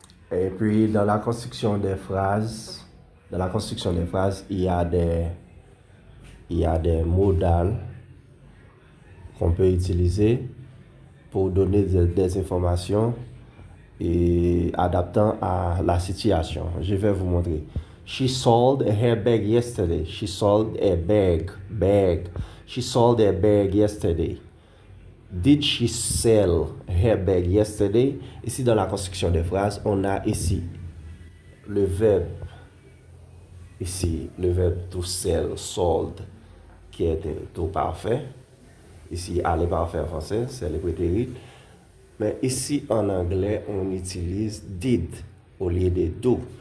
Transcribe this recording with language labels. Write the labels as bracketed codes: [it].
[fr] Et puis, dans la construction des phrases, il y a des modales qu'on peut utiliser pour donner des informations et adaptant à la situation. Je vais vous montrer. [en] She sold her bag yesterday. She sold a bag. She sold a bag yesterday. Did she sell her bag yesterday? [fr] Ici, dans la construction des phrases, on a ici le verbe. Ici, le verbe to sell, sold, qui est tout parfait. Ici, aller parfait en français, c'est le prétérit. Mais ici, en anglais, on utilise did au lieu de do.